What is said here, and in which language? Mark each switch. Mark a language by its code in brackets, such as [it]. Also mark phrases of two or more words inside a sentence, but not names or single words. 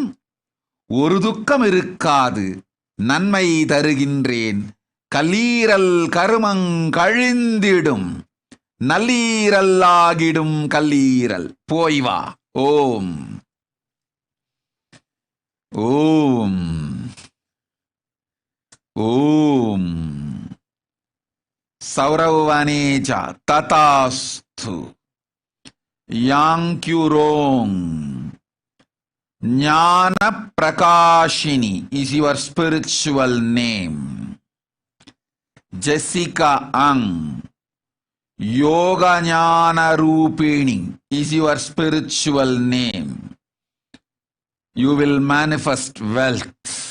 [ta] ஒரு துக்கம் இருக்காது, நன்மை தருகின்றேன். கல்லீரல் கருமங்கழிந்திடும், நல்லீரல் ஆகிடும் கல்லீரல். போய் வா. ஓம். Om. Om. Sauravvaneja tatastu. [en] Yankyurong. Jnana Prakashini is your spiritual name. Jessica Ang. Yoga Jnana Rupini is your spiritual name. You will manifest wealth.